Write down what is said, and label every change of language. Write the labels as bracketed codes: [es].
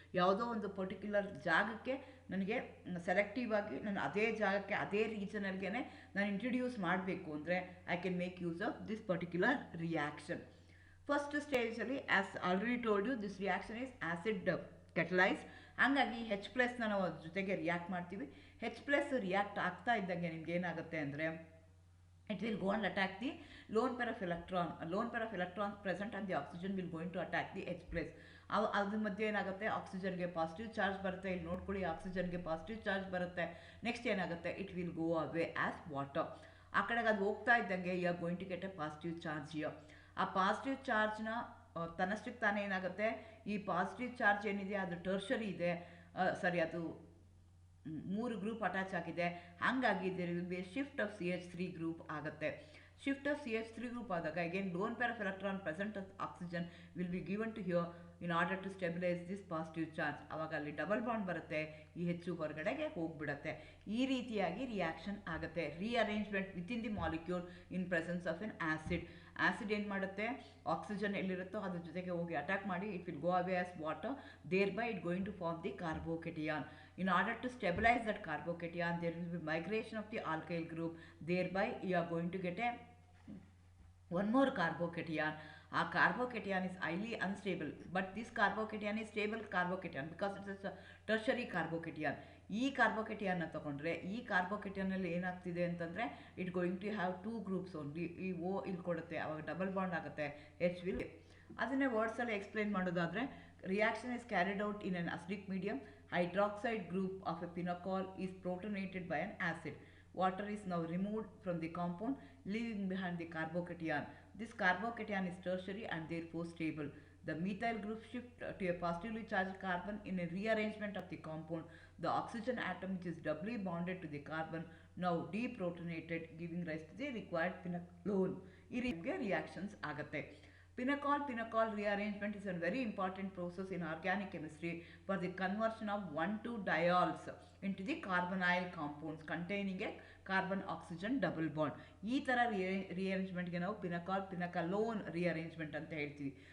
[kn] ಯಾವುದೋ ಒಂದು ಪರ್ಟಿಕ್ಯುಲರ್ ಜಾಗಕ್ಕೆ ನನಗೆ ಸೆಲೆಕ್ಟಿವ್ ಆಗಿ ನಾನು ಅದೇ ಜಾಗಕ್ಕೆ ಅದೇ ರೀಜನಲ್ಗೆ ನಾನು ಇಂಟ್ರಡ್ಯೂಸ್ ಮಾಡಬೇಕು ಅಂದರೆ [en] I can make use of this particular reaction. First ಸ್ಟೇಜಲ್ಲಿ as already told you, this reaction is acid catalyse. [kn] ಹಾಗಾಗಿ H+ ನಾವು ಅದ್ರ ಜೊತೆಗೆ ರಿಯಾಕ್ಟ್ ಮಾಡ್ತೀವಿ. H+ ರಿಯಾಕ್ಟ್ ಆಗ್ತಾ ಇದ್ದಂಗೆ ನಿಮ್ಗೆ ಏನಾಗುತ್ತೆ ಅಂದರೆ [en] it will go and attack the lone pair of electron. A lone pair of electrons present and the oxygen will going to attack the H+. [kn] ಅದ್ರ ಮಧ್ಯೆ ಏನಾಗುತ್ತೆ, ಆಕ್ಸಿಜನ್ಗೆ ಪಾಸಿಟಿವ್ ಚಾರ್ಜ್ ಬರುತ್ತೆ. ಇಲ್ಲಿ ನೋಡ್ಕೊಳ್ಳಿ, ಆಕ್ಸಿಜನ್ಗೆ ಪಾಸಿಟಿವ್ ಚಾರ್ಜ್ ಬರುತ್ತೆ. [en] Next ಏನಾಗುತ್ತೆ, it will go away as water. [kn] ಆ ಕಡೆಗೆ ಅದು ಹೋಗ್ತಾ ಇದ್ದಂಗೆ [en] You are going to get a positive charge here. [kn] ಆ ಪಾಸಿಟಿವ್ ಚಾರ್ಜ್ನ ತನ್ನಷ್ಟಕ್ಕೆ ತಾನೇ ಏನಾಗುತ್ತೆ, ಈ ಪಾಸಿಟಿವ್ ಚಾರ್ಜ್ ಏನಿದೆ ಅದು ಟರ್ಷರಿ ಇದೆ, ಅದು 3 ಗ್ರೂಪ್ ಅಟ್ಯಾಚ್ ಆಗಿದೆ. [en] ಹಾಗಾಗಿ there will be a shift of CH3 group ಆಗುತ್ತೆ. Shift of CH3 group ಆದಾಗ again lone pair of electron present of oxygen will be given to here in order to stabilise this positive charge. [kn] ಆವಾಗ ಅಲ್ಲಿ double bond ಬರುತ್ತೆ, ಈ ಹೆಚ್ಚು ಹೊರಗಡೆಗೆ ಹೋಗ್ಬಿಡುತ್ತೆ. ಈ ರೀತಿಯಾಗಿ ರಿಯಾಕ್ಷನ್ ಆಗುತ್ತೆ. [en] Rearrangement within the molecule in presence of an acid. [kn] Acid ಏನು ಮಾಡುತ್ತೆ, ಆಕ್ಸಿಜನ್ ಎಲ್ಲಿರುತ್ತೋ ಅದ್ರ ಜೊತೆಗೆ ಹೋಗಿ ಅಟ್ಯಾಕ್ ಮಾಡಿ [en] It will go away as water. Thereby it going to form the carbocation. In order to stabilize that carbocation, there will be migration of the alkyl group. Thereby, you are going to get one more carbocation. Our carbocation is highly unstable, but this carbocation is stable carbocation because it is a tertiary carbocation. [kn] ಈ ಕಾರ್ಬೋಕೇಟಿಯನ್ನ ತಗೊಂಡ್ರೆ ಈ ಕಾರ್ಬೋಕೇಟಿಯನ್ನಲ್ಲಿ ಏನಾಗ್ತಿದೆ ಅಂತಂದರೆ [en] It going to have 2 groups only. [kn] ಈ O ಇಲ್ಲಿ ಕೊಡುತ್ತೆ, ಅವಾಗ double bond ಆಗುತ್ತೆ. [en] H will. [kn] ಅದನ್ನೇ ವರ್ಡ್ಸಲ್ಲಿ ಎಕ್ಸ್ಪ್ಲೈನ್ ಮಾಡೋದಾದರೆ, [en] Reaction is carried out in an acidic medium. Hydroxide group of a pinocol is protonated by an acid. Water is now removed from the compound, leaving behind the carbocation. This carbocation is tertiary and therefore stable. The methyl group shift to a positively charged carbon in a rearrangement of the compound. The oxygen atom, which is doubly bonded to the carbon, now deprotonated, giving rise to the required pinacolone. [kn] ಈ ರೀತಿಯ reactions ಆಗುತ್ತೆ. [en] Pinocol rearrangement is a very important process in organic chemistry for the conversion of 1,2-diols into the carbonyl compounds containing a carbon-oxygen double bond. [kn] ಈ ಥರ rearrangementಗೆ ನಾವು ಪಿನಕಲೋನ್ rearrangement ಅಂತ ಹೇಳ್ತೀವಿ.